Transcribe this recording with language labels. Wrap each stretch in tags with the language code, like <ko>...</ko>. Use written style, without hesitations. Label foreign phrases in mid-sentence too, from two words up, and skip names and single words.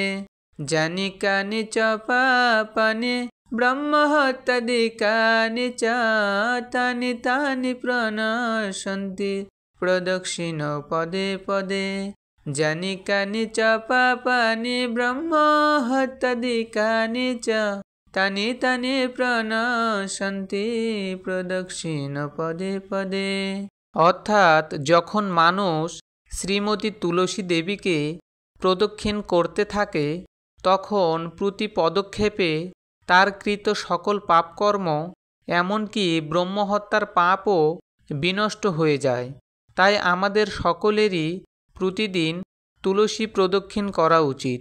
<sa>जानि कानि च पापानि ब्रह्म हत्यादिकानि च तानि तानि प्रणश्यन्ति प्रदक्षिण पदे पदे। जानि कानि च पापानि ब्रह्म हत्यादिकानि च तानि तानि प्रणश्यन्ति प्रदक्षिण पदे पदे।</sa> <bn>अर्थात যখন মানুষ শ্রীমতী তুলসী দেবীকে প্রদক্ষিণ করতে থাকে তখন প্রতি পদক্ষেপে তার কৃত সকল পাপকর্ম এমনকি ব্রহ্মহত্যার পাপও বিনষ্ট হয়ে যায়। তাই আমাদের সকলেরই প্রতিদিন তুলসী প্রদক্ষিণ করা উচিত।</bn>